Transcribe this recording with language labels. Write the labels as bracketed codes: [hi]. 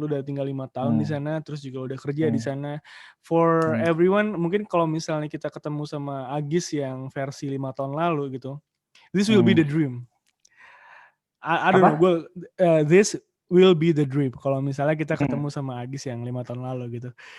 [id] Lu udah tinggal 5 tahun di sana, terus juga udah kerja di sana. [en] For everyone, [id] mungkin kalau misalnya kita ketemu sama Agis yang versi 5 tahun lalu gitu, [en] this will be the dream. I don't know, this will be the dream. [id] Kalau misalnya kita ketemu sama Agis yang 5 tahun lalu gitu.